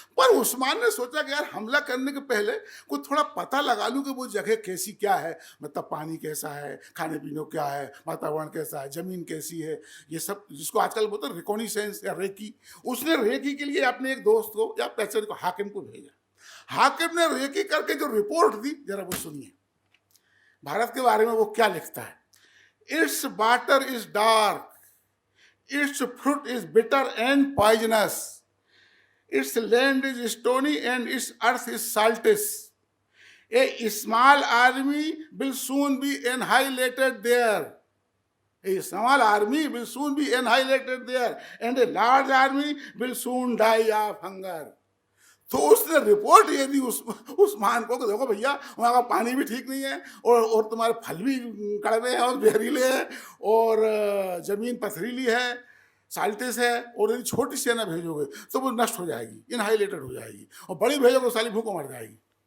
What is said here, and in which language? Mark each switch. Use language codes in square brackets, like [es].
[hi] पर उस्मान ने सोचा कि यार हमला करने के पहले कुछ थोड़ा पता लगा लूं कि वो जगह कैसी क्या है, मतलब पानी कैसा है, खाने पीने क्या है, वातावरण कैसा है, जमीन कैसी है, ये सब जिसको आजकल बोलते हैं रिकॉग्निसेंस या रेकी। उसने रेकी के लिए अपने एक दोस्त को या पैसे को, हाकिम को भेजा। हाकिम ने रेकी करके जो रिपोर्ट दी, जरा वो सुनिए भारत के बारे में वो क्या लिखता है। [en] Its water is dark, its fruit is bitter and poisonous, its land is stony and its earth is saltish. A small army will soon be annihilated there. A small army will soon be annihilated there, and a large army will soon die of hunger. [hi] तो उसने report ये दी उस्मान को कि देखो भैया, वहाँ का पानी भी ठीक नहीं है, और तुम्हारे फल भी कड़वे हैं और जहरीले हैं, और जमीन पथरीली है, साल्टिस है, और यदि छोटी सेना भेजोगे तो वो नष्ट हो जाएगी, इनहाइलेटेड हो जाएगी, और बड़ी भेजोगे साली भूखों मर जाएगी।